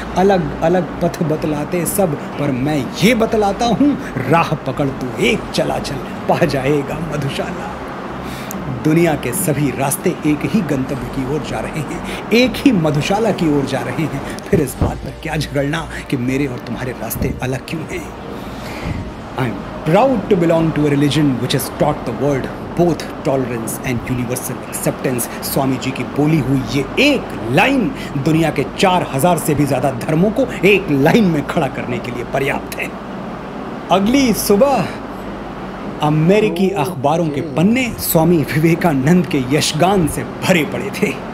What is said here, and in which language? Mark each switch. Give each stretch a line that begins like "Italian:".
Hindi: अलग अलग पथ बतलाते सब, पर मैं ये बतलाता हूँ, राह पकड़ तू एक चला चल, पा जाएगा मधुशाला। दुनिया के सभी रास्ते एक ही गंतव्य की ओर जा रहे हैं, एक ही मधुशाला की ओर जा रहे हैं। फिर इस बात पर क्या झगड़ना कि मेरे और तुम्हारे रास्ते अलग क्यों हैं।
English: I am proud to belong to a religion which has taught the world both tolerance and universal acceptance.
Hindi: Swami ji की बोली हुई ये एक लाइन दुनिया के 4000 से भी ज़्यादा धर्मों को एक लाइन में खड़ा करने के लिए पर्याप्त है। अगली सुबह अमेरिकी अखबारों के पन्ने स्वामी विवेकानंद के यशगान से भरे पड़े थे।